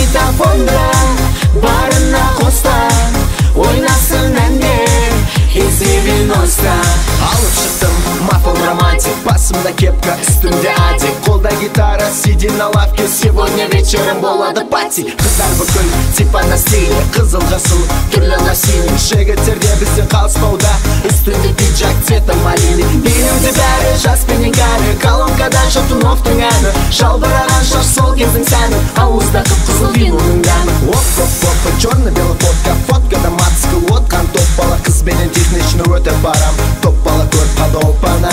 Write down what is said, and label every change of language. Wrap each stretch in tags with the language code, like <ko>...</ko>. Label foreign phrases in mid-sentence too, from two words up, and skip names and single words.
<kk>Магнитофонда барына қоста, ойнасын әнде Из-90. Алып шықтым мафон романтик, басымда кепка, үстімде адик, қолда гитара,</kk> <ru>сиди на лавке, сегодня вечером болады пати.</ru> <kk>Қыздар бүкіл</kk> <ru>типа на стиле,</ru> <kk>қызыл жасыл түрлі лосины, жігіттерде бізден қалыспауда, үстінде</kk> <ru>пиджак цвета малины.</ru> <kk>Елімде бәрі жас пенен кәрі, колонкадан Шатуновтың әні, жалбыраған шаш сол кездің сәні, ауызда қып-қызыл виноның дәмі. Оп-оп-оп,</kk> <ru>черно-белый фотка,</ru> <kk>фоткада мацкы отқан топ бала, қыз бенен технично өтіп барам, топ бала көріп подолпана.</kk>